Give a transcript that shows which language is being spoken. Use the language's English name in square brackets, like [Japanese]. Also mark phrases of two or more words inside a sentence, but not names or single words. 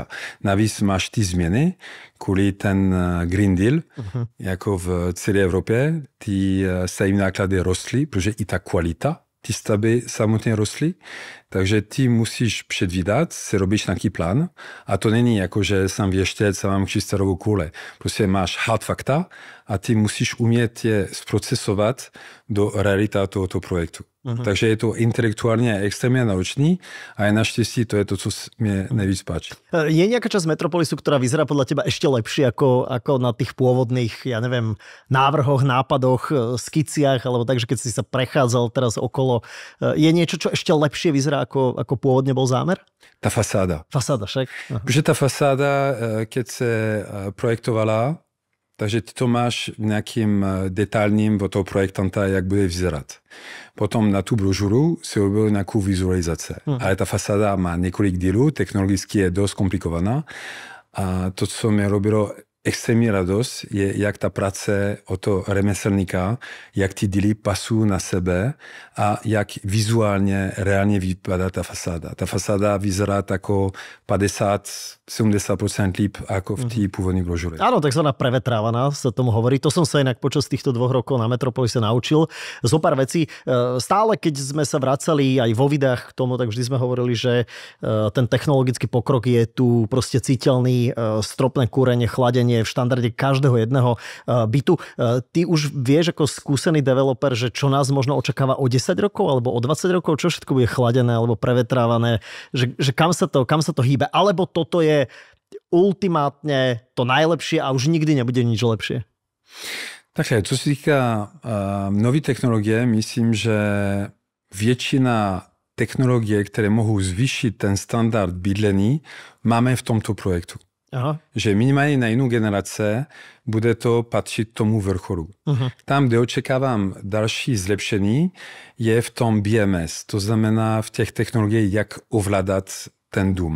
[Czech] Navíc máš ty změny, kvůli ten Green Deal, jako v celé Evropě, ty stavební náklady rostly, protože i ta kvalita ty stavby samotně rostly, takže ty musíš předvídat, si robíš nějaký plán a to není jako, že jsem věštěc a mám křišťálovou koule. Prostě máš hard fakta a ty musíš umět je zprocesovat do realita tohoto projektu. Takže je to [Slovak] intelektuálne extrémne náročný a aj [Czech] naštěstí to je to, co mě nejvíc páči. [Slovak] Je nejaká časť Metropolisu, ktorá vyzerá podľa teba ešte lepšie ako na tých pôvodných, ja neviem, návrhoch, nápadoch, skiciach, alebo tak, že keď si sa prechádzal teraz okolo, je niečo, čo ešte lepšie vyzerá ako pôvodne bol zámer? [Czech] Ta fasáda. [Slovak] Fasáda však. [Czech] Protože ta fasáda, keď se projektovala, takže ty to máš v nějakým detailním od toho projektanta, jak bude vyzerat. Potom na tu brožuru si robil nějakou vizualizace. Ale ta fasáda má několik dílů, technologicky je dost komplikovaná. A to, co mě robilo extrémní radost, je, jak ta práce od toho remeslníka, jak ty díly pasují na sebe a jak vizuálně, reálně vypadá ta fasáda. Ta fasáda vyzerá tako 50-70% líp ako v té původní brožure. [Slovak] Áno, takzvaná prevetrávaná sa tomu hovorí. To som sa inak počas týchto 2 rokov na Metropolise naučil. Zopár vecí. Stále, keď sme sa vracali aj vo videách k tomu, tak vždy sme hovorili, že ten technologický pokrok je tu proste citeľný, stropné kúrenie, chladenie v štandarde každého jedného bytu. Ty už vieš ako skúsený developer, že čo nás možno očakáva o 10 rokov alebo o 20 rokov, čo všetko bude chladené alebo prevetrávané, že kam sa to hýbe, alebo toto je ultimátne to najlepšie a už nikdy nebude nič lepšie. [Czech] Takže, co se týká nové technologie, myslím, že většina technologie, které mohou zvýšit ten standard bydlení, máme v tomto projektu. Aha. Že minimálně na jinou generace bude to patřit tomu vrcholu. Tam, kde očekávám další zlepšení, je v tom BMS, to znamená v těch technologiích, jak ovládat ten dům.